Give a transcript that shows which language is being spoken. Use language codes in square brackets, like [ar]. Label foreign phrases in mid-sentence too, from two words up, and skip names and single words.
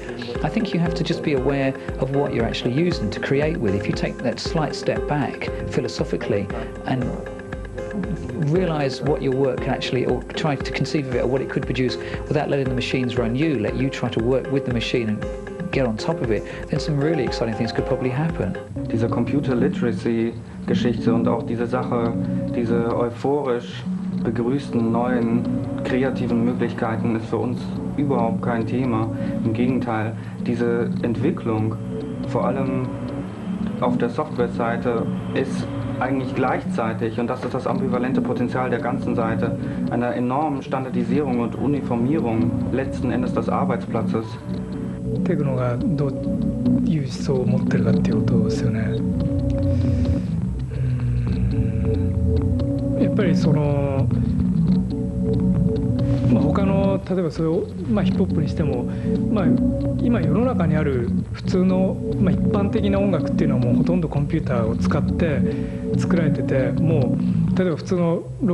[en] I think you have to just be aware of what you're actually using to create with. If you take that slight step back philosophically and realise what your work can actually, or try to conceive of it or what it could produce without letting the machines run you, let you try to work with the machine and get on top of it, then some really exciting things could probably happen. [de] Diese [en] Computer Literacy [de] Geschichte und auch diese Sache, diese euphorisch begrüßten neuen kreativen Möglichkeiten ist für uns überhaupt kein Thema. Im Gegenteil, diese Entwicklung, vor allem auf der Softwareseite, ist eigentlich gleichzeitig, und das ist das ambivalente Potenzial der ganzen Seite, einer enormen Standardisierung und Uniformierung letzten Endes des Arbeitsplatzes. [ja] テクノがどういう思想を持ってるかっていうことですよね。やっぱりその、他の例えばそれを、ヒップホップにしても、今世の中にある普通の、一般的な音楽っていうのはもうほとんどコンピューターを使って作られてて、もう例えば普通のロ